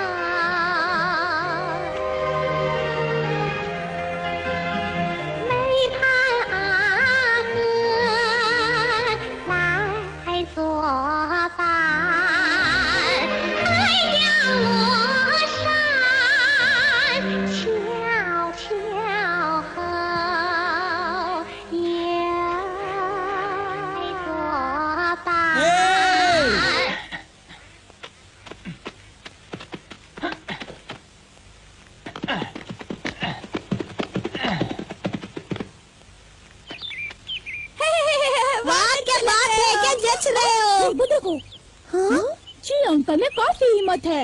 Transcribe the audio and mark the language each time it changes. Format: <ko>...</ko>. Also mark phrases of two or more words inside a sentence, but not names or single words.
<zh>煤炭阿哥来作伴。太阳落山，悄悄后也作伴。</zh> <hi>वाह क्या बात है, क्या जच रहे हो? वो देखो, हाँ जी अंकल में काफी हिम्मत है।</hi>